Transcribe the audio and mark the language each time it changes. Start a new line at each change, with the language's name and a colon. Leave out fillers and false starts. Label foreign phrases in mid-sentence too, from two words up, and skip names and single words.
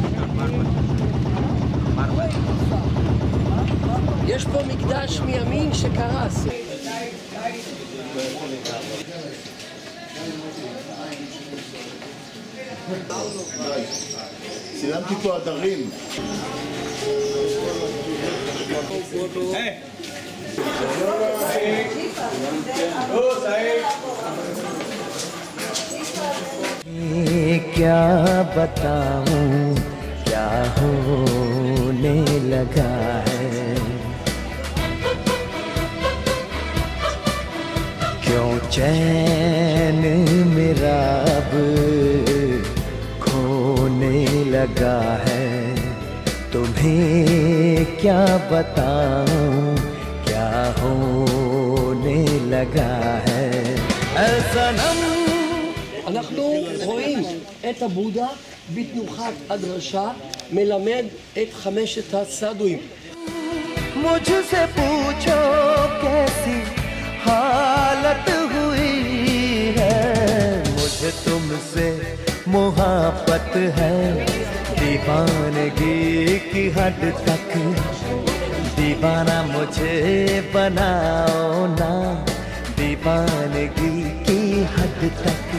Hebrew: יש פה מקדש מימין שקרס. צילמתי פה עדרים.
Hindi: क्या बताऊं क्या होने लगा है क्यों चैन मेरा अब खोने लगा है तुम्हें क्या बताऊं क्या होने लगा है ऐसा
Hebrew: אנחנו רואים את הבודה בתנוחת הדרשה מלמד את חמשת הסדואים.
Hindi: मुझसे पूछो कैसी हालत हुई है मुझे तुमसे मोहब्बत है दीवानगी की हद तक दीवाना मुझे बनाओ ना दीवानगी की हद तक